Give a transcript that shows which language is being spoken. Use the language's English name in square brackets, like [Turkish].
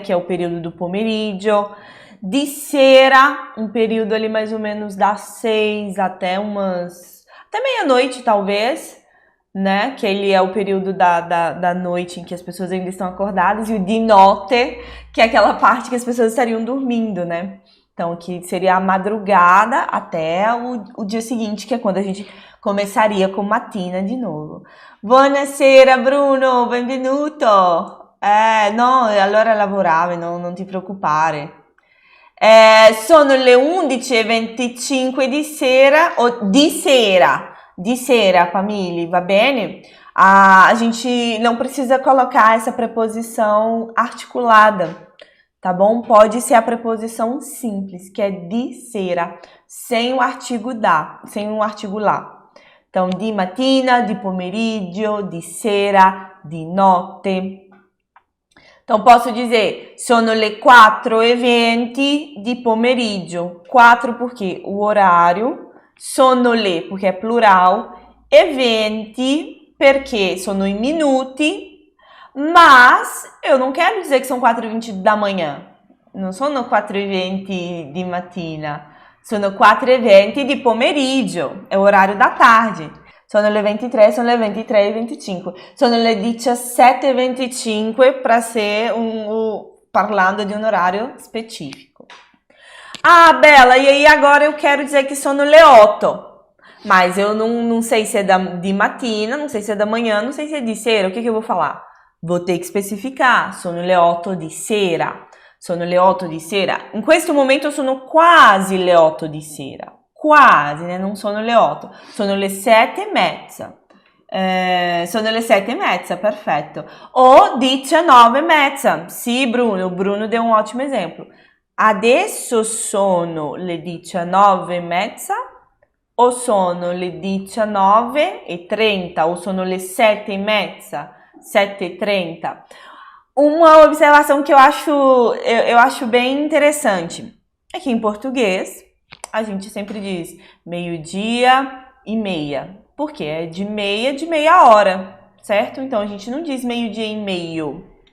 [Portuguese] Que é o período do pomeriggio. De sera, um período ali mais ou menos das 6 até meia-noite, talvez, né? Que ele é o período da noite em que as pessoas ainda estão acordadas. E o [Italian] di notte, [Portuguese] que é aquela parte que as pessoas estariam dormindo, né? Então, que seria a madrugada até o dia seguinte, que é quando a gente começaria com mattina de novo. [Italian] Buonasera, Bruno, benvenuto. No, allora lavoravo, non ti preoccupare. Sono le 11h25 di sera, o di sera, família, va bene? [Portuguese] A gente não precisa colocar essa preposição articulada, tá bom? Pode ser a preposição simples, que é [Italian] di sera, [Portuguese] sem o artigo lá. Então, [Italian] di mattina, di pomeriggio, di sera, di notte. [Portuguese] Então, posso dizer, [Italian] sono le 4h20 di pomeriggio. [Portuguese] 4 porque o horário, [Italian] sono le [Portuguese] porque é plural, e 20 porque [Italian] sono i minuti, [Portuguese] mas eu não quero dizer que são 4h20 da manhã. [Italian] non sono 4:20 di mattina, sono 4:20 di pomeriggio, è orario [Portuguese] da tarde. [Italian] Sono le 23, sono le 23:25, sono le 17:25 [Portuguese] para ser parlando de um horário específico. Ah, Bela, e aí agora eu quero dizer que [Italian] sono le 8. [Portuguese] Mas eu não sei se é de matina, não sei se é da manhã, não sei se é [Italian] de sera. [Portuguese] O que eu vou falar? Vou ter que specificare. [Italian] Sono le 8 di sera. Sono le 8 di sera. In questo momento sono quasi le 8 di sera. Quasi, né? Non sono le 8. Sono le 7:30. Sono le 7:30, perfetto. O 19:30. Sì, Bruno. [Portuguese] Bruno deu um ótimo exemplo. [Italian] Adesso sono le 19:30 o sono le 19:30 o sono le 7:30, 7:30. [Portuguese] Uma observação que eu acho bem interessante é que em português a gente sempre diz meio-dia e meia. Por quê? É de meia hora, certo? Então a gente não diz meio-dia e meio.